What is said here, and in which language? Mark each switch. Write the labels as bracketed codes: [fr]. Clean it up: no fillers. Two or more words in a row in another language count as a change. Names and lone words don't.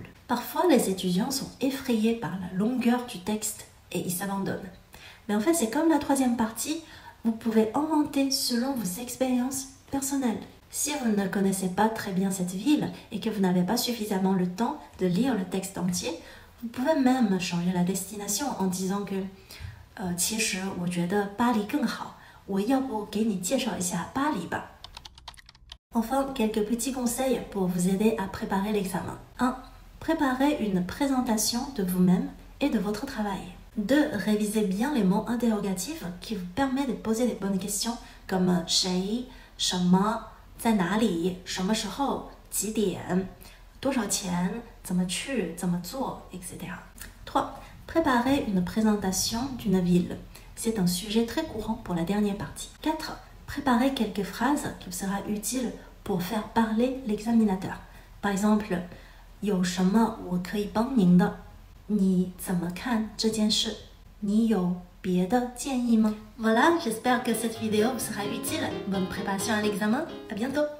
[fr] Parfois, les étudiants sont effrayés par la longueur du texte et ils s'abandonnent. Mais en fait, c'est comme la troisième partie, vous pouvez inventer selon vos expériences personnelles. Si vous ne connaissez pas très bien cette ville et que vous n'avez pas suffisamment le temps de lire le texte entier, vous pouvez même changer la destination en disant que [zh] 其实我觉得巴黎更好，我要不给你介绍一下巴黎吧。 [fr] Enfin, quelques petits conseils pour vous aider à préparer l'examen. 1. Préparez une présentation de vous-même et de votre travail. 2. Révisez bien les mots interrogatifs qui vous permettent de poser des bonnes questions comme [zh] 谁、什么、在哪里、什么时候、 几点，多少钱，怎么去，怎么做， [fr] etc. 3. Préparer une présentation d'une ville. C'est un sujet très courant pour la dernière partie. 4. Préparer quelques phrases qui sera utile pour faire parler l'examinateur. Par exemple, [zh] 有什么我可以帮您的？你怎么看这件事？你有别的建议吗？ [fr] Voilà, j'espère que cette vidéo vous sera utile. Bonne préparation à l'examen. À bientôt.